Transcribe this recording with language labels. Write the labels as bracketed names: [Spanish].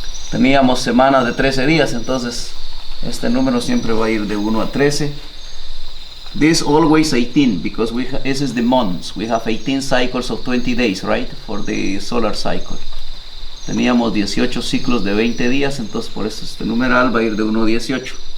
[Spanish] Teníamos semanas de 13 días, entonces este número siempre va a ir de 1 a 13. [English] This always 18, because this is the months. We have 18 cycles of 20 days, right? For the solar cycle. [Spanish] Teníamos 18 ciclos de 20 días, entonces por eso este numeral va a ir de 1 a 18.